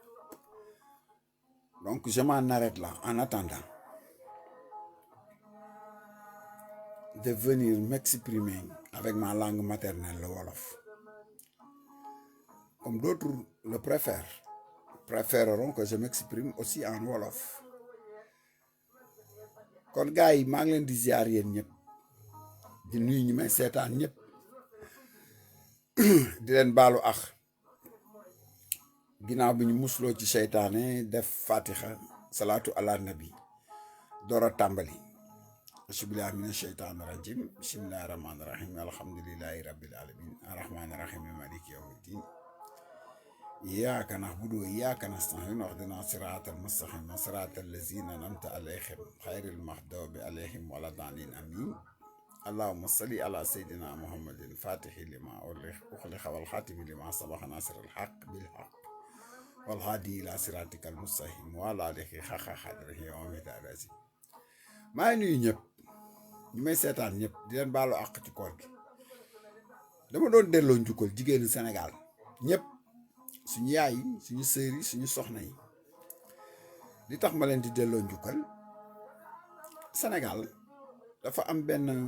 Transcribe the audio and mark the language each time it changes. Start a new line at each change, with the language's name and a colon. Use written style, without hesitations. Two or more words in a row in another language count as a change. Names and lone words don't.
French: Donc, je m'en arrête là, en attendant de venir m'exprimer avec ma langue maternelle, le Wolof. Comme d'autres le préféreront que je m'exprime aussi en Wolof.
Wolof: Kon gars yi maa ngi leen di ziar yéen ñëpp di nuyu ñi may seetaan ñëpp di leen baalu ax ginnaaw bi ñu musloo ci seytaane def fatiha
Arabic: صلاة على النبي
Wolof: door a tàmbali
Arabic: أعوذ بالله من الشيطان الرجيم بسم الله الرحمن الرحيم الحمد لله رب العالمين الرحمن الرحيم مالك يوم الدين إياك نعبد وإياك نستعين اهدنا الصراط المستقيم صراط الذين أنعمت عليهم غير المغضوب عليهم ولا الضالين آمين اللهم صل على سيدنا محمد الفاتح لما أغلق والخاتم لما سبق ناصر الحق بالحق والهادي إلى صراطك المستقيم وعلى آله حق قدره ومقداره العظيم
Wolof: maa ngi nuyu ñëpp ñu may seetaan ñëpp di leen baalu àq ci koor gi dama doon delloo njukkal jigéenu Sénégal ñëpp suñu yaay yi suñu sœur yi suñu soxna yi li tax ma leen di delloo njukkal Sénégal dafa am benn